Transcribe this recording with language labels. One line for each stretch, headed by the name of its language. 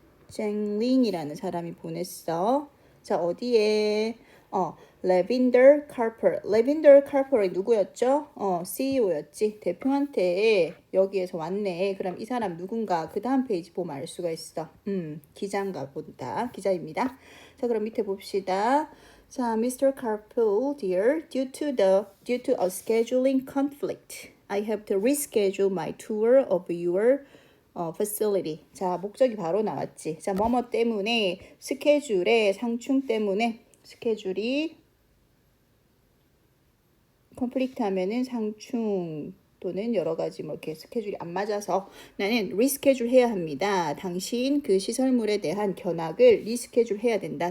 Korean: 쟁링이라는 사람이 보냈어. 자, 어디에? 레빈더 카퍼. 레빈더 카퍼이 누구였죠? CEO였지. 대표한테 여기에서 왔네. 그럼 이 사람 누군가 그 다음 페이지 보면 알 수가 있어. 기자인가 본다. 기자입니다. 자, 그럼 밑에 봅시다. 자, Mr.
English: Carpool, dear, due to a scheduling conflict, I have to reschedule my tour of your facility.
Korean: 자, 목적이 바로 나왔지. 자, 뭐뭐 때문에 스케줄의 상충 때문에 스케줄이 컨플릭트 하면은 상충 또는 여러 가지 뭐 이렇게 스케줄이 안 맞아서 나는 리스케줄 해야 합니다. 당신 그 시설물에 대한 견학을 리스케줄 해야 된다.